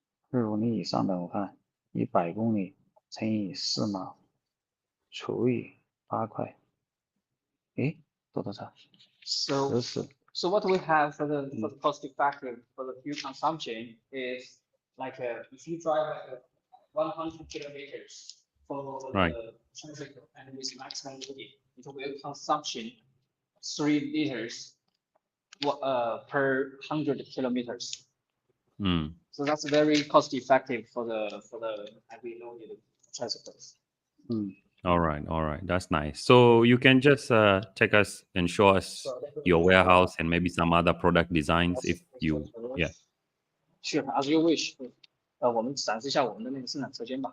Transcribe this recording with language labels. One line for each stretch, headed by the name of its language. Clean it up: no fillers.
Chinese: 65公里以上的，我看100公里乘以4嘛，除以8块，诶，多少
English: So ？14。 so what we have for the cost effective for the fuel consumption is like if you drive like 100 kilometers for Right. the tricycle and with maximum loading, it will consumption 3 liters per 100 kilometers. Mm. So that's very cost effective for the heavy loaded tricycles. All right. That's nice. So you can just take us and show us your warehouse and maybe some other product designs if you, yeah. Sure, as you wish.
Chinese: 我们展示一下我们的那个生产车间吧。